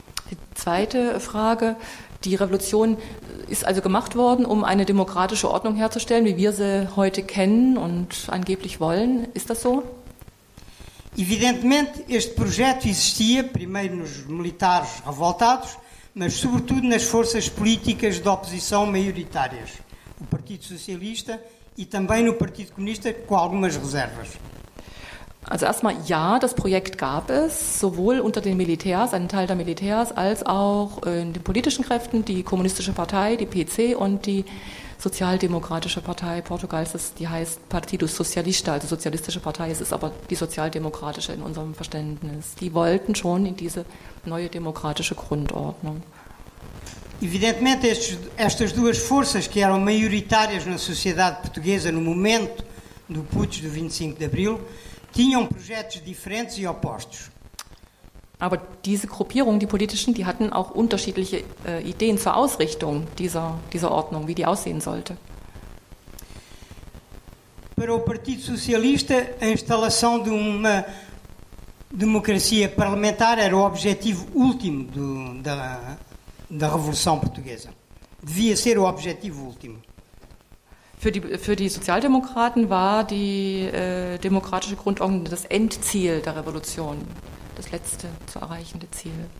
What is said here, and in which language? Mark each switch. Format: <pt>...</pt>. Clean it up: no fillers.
<de>Die zweite Frage, die Revolution ist also gemacht worden, um eine demokratische Ordnung herzustellen, wie wir sie heute kennen und angeblich wollen. Ist das so?</de> <pt>Evidentemente, este projeto existia primeiro nos militares revoltados, mas sobretudo nas forças políticas de oposição maioritárias, o Partido Socialista e também no Partido Comunista, com algumas reservas.</pt> <de>Also erstmal ja, das Projekt gab es, sowohl unter den Militärs, einen Teil der Militärs, als auch in den politischen Kräften, die Kommunistische Partei, die PC und die Sozialdemokratische Partei Portugals, die heißt Partido Socialista, also Sozialistische Partei, es ist aber die Sozialdemokratische in unserem Verständnis. Die wollten schon in diese neue demokratische Grundordnung.</de> <pt>Evidentemente, estas duas forças que eram maioritárias na sociedade portuguesa no momento do putsch do 25 de Abril, tinham projetos diferentes e opostos.</pt> <de>Aber diese Gruppierungen, die politischen, die hatten auch unterschiedliche Ideen zur Ausrichtung dieser Ordnung, wie die aussehen sollte.</de> <pt>Para o Partido Socialista, a instalação de uma democracia parlamentar era o objetivo último da Revolução Portuguesa. Devia ser o objetivo último.</pt> <de>Für die Sozialdemokraten war die demokratische Grundordnung das Endziel der Revolution, das letzte zu erreichende Ziel.</de>